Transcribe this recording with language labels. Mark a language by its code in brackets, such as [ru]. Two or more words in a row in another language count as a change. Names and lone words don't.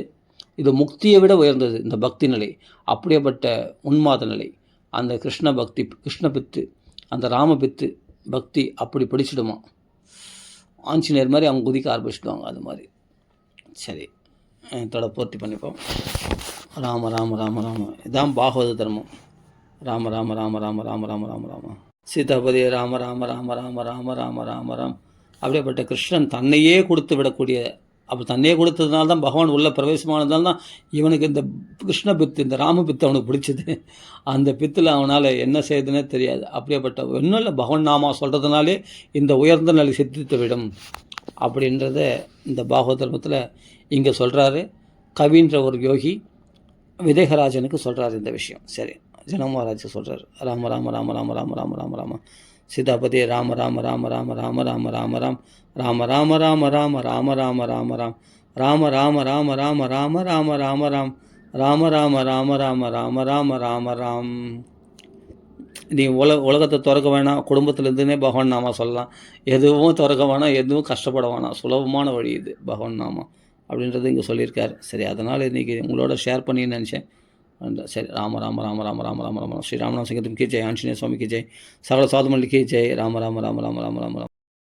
[ta] இது முக்தியை விட உயர்ந்தது இந்த பக்தி நிலை. அப்படியேப்பட்ட உன்மாத நிலை, அந்த கிருஷ்ண பக்தி, கிருஷ்ண பித்து, அந்த ராம பித்து பக்தி அப்படி பிடிச்சிடுமா. ஆஞ்சநேயர் மாதிரி அவங்க குதிக்க ஆரம்பிச்சிடுவாங்க. அது மாதிரி சரி, இதோட பூர்த்தி பண்ணிப்போம். ராம ராம ராம ராம, இதான் பாகவத தர்மம். ராம ராம ராம ராம ராம ராம ராம ராம சீதாபதி ராம ராம ராம ராம ராம ராம ராம ராம். அப்படியேப்பட்ட கிருஷ்ணன் தன்னையே கொடுத்து விடக்கூடிய, அப்போ தன்னையே கொடுத்ததுனால தான் பகவான் உள்ள பிரவேசமானதால் தான் இவனுக்கு இந்த கிருஷ்ண பித்து, இந்த ராம பித்து அவனுக்கு பிடிச்சது. அந்த பித்தில் அவனால் என்ன செய்யுதுன்னே தெரியாது. அப்படியேப்பட்ட ஒன்றும் இல்லை, பகவான் நாமா சொல்கிறதுனாலே இந்த உயர்ந்த நிலை சித்தித்து விடும் அப்படின்றத இந்த பாகவத தர்மத்தில் இங்கே சொல்கிறாரு. கவின்ற ஒரு யோகி விதேகராஜனுக்கு சொல்கிறார் இந்த விஷயம். சரி, ஜனக மகாராஜ் சொல்கிறார், ராம ராம ராம ராம ராம ராம ராம ராம சீதாபதி ராம ராம ராம ராம ராம ராம ராம ராம் ராம ராம ராம ராம ராம ராம ராம ராம் ராம ராம ராம ராம ராம ராம ராம ராம் ராம ராம ராம ராம ராம ராம ராம ராம். நீ உலகத்தை திறக்க வேணாம், குடும்பத்திலேருந்துனே பகவான் நாமா சொல்லலாம். எதுவும் திறக்க வேணாம், எதுவும் கஷ்டப்பட வேணாம், சுலபமான வழி இது பகவான் நாமா அப்படின்றது இங்கே சொல்லியிருக்காரு. சரி, அதனால் இன்றைக்கி உங்களோட ஷேர் பண்ணின்னு நினச்சேன். சரி, ராம ராம ராம ராம ராம ராம ராம ஸ்ரீ ராமநாம சங்கீதம் [hi] की जय, [ta] ஆஞ்சநேய சுவாமி [hi] की जय, [ta] சகல சாதுமல்லி [hi] की जय, [ta] ராம ராம ராம ராம ராம ராம ராம.